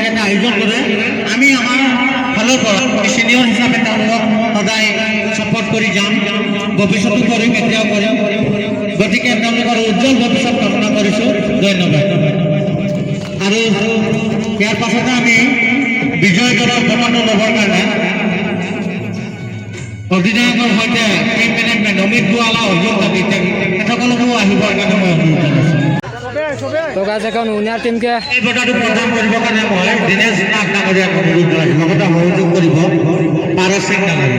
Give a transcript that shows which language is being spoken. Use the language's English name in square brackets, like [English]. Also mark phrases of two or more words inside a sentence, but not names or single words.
[Assamese] এটা আয়োজন কৰে আমি আমাৰ ফালৰ পৰা ছিনিয়ৰ হিচাপে তেওঁলোকক সদায় ছাপোৰ্ট কৰি যাম ভৱিষ্যতো কৰিম এতিয়াও কৰিম গতিকে তেওঁলোকৰ উজ্জ্বল ভৱিষ্যত কামনা কৰিছোঁ ধন্যবাদ আৰু ইয়াৰ পাছতে আমি বিজয় দলৰ বঁটাটো ল'বৰ কাৰণে অধিনায়কৰ সৈতে [English] team management [Assamese] অমিত গোৱালা অৰ্জুন দাবী তেখেতসকলকো আহিবৰ কাৰণে মই অনুৰোধ জনাইছোঁ তো গাছ এখন উইনার টিমকে এই বঁটাটো প্ৰদান কৰিবৰ কাৰণে মই দিনেশ নাথ ডাঙৰীয়াক অনুৰোধ জনাইছোঁ লগতে সহযোগ কৰিব পাৰস সিং ডাঙৰীয়া